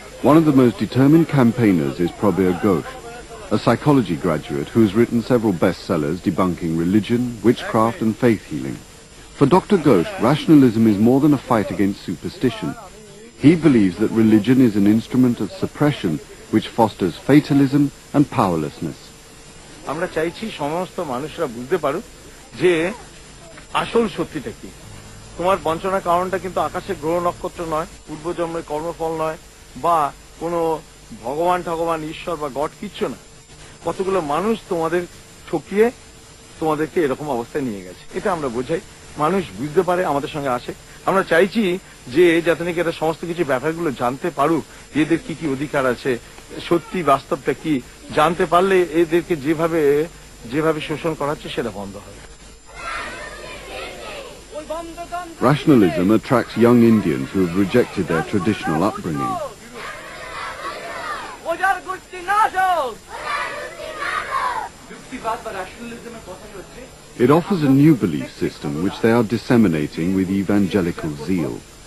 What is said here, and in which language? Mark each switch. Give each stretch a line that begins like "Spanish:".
English: One of the most determined campaigners is Prabir Ghosh, a psychology graduate who has written several bestsellers debunking religion, witchcraft and faith healing. For Dr. Ghosh, rationalism is more than a fight against superstition. He believes that religion is an instrument of suppression which fosters fatalism and powerlessness.
Bangla: আমরা চাইছি সমস্ত মানুষরা বুঝতে পারুক যে আসল সত্যিটা কি। তোমার বঞ্চনা কারণটা কিন্তু আকাশে গ্রহ নক্ষত্র নয়, পূর্বজন্মের কর্মফল নয়, বা কোনো ভগবান ঠগবান ঈশ্বর বা গড কিচ্ছু না। কতগুলো মানুষ তোমাদের ঠকিয়ে তোমাদেরকে এরকম অবস্থায় নিয়ে গেছে, এটা আমরা বোঝাই, মানুষ বুঝতে পারে, আমাদের সঙ্গে আসে। আমরা চাইছি যে যাতে নাকি এরা সমস্ত কিছু ব্যাপারগুলো জানতে পারুক, এদের কি কি অধিকার আছে, সত্যি বাস্তবটা কি জানতে পারলে এদেরকে যেভাবে শোষণ করা হচ্ছে সেটা বন্ধ হবে।
English: Rationalism attracts young Indians who have rejected their traditional upbringing. It offers a new belief system which they are disseminating with evangelical zeal.